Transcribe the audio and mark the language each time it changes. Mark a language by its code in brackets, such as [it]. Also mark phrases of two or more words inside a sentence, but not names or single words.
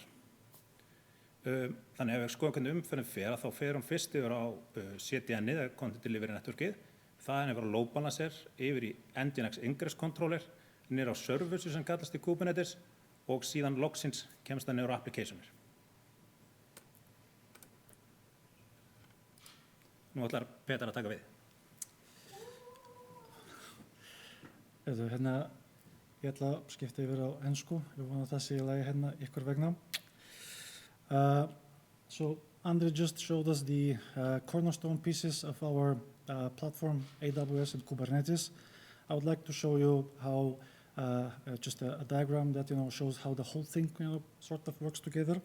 [is] Þannig ef við skoðum hvernig umferðin fer, þá fer fyrst yfir á CDN, eða [en] Content Delivery Networkið, [is] þaðan yfir á [en] load balancer, [is] yfir í Nginx Ingress Controller, niður á services sem kallast í Kubernetes og síðan logsins kemst það niður á applicationir. Nú ætlar Petar að taka við. Ég ætla að skipta yfir á ensku. Ég vona að það sé í lagi ykkur vegna. [en] So Andri just showed us the cornerstone pieces of our platform, AWS and Kubernetes. I would like to show you how just a diagram that shows how the whole thing sort of works together.